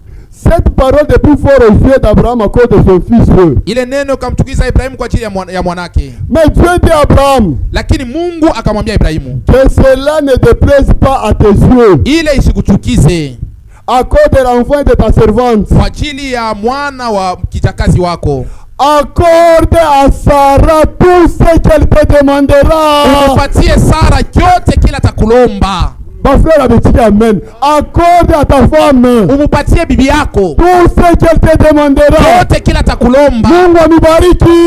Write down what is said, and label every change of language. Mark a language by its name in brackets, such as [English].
[French] Cette parole est plus forte aux yeux d'Abraham à cause de son fils. [Swahili] Il est neno kamchukiza Ibrahim kwa ajili ya mwanake. [French] Mais Dieu dit à Abraham, [Swahili] lakini Mungu akamwambia Ibrahimu, [French] que cela ne te plaise pas à tes yeux. [Swahili] Ile isikuchukize. [French] À cause de l'enfant de ta servante. [Swahili] Kwa ajili ya mwana wa kijakazi wako. [French] Accorde à Sarah tout ce qu'elle te demandera. [Swahili] Umpatie Sara yote kila takulomba. [French] Ma frère avait dit amen. Accorde à ta femme. [Swahili] Umupatie bibi yako [French] tout ce qu'elle te demandera. [Swahili] Yote kila takulomba. Mungu amibariki.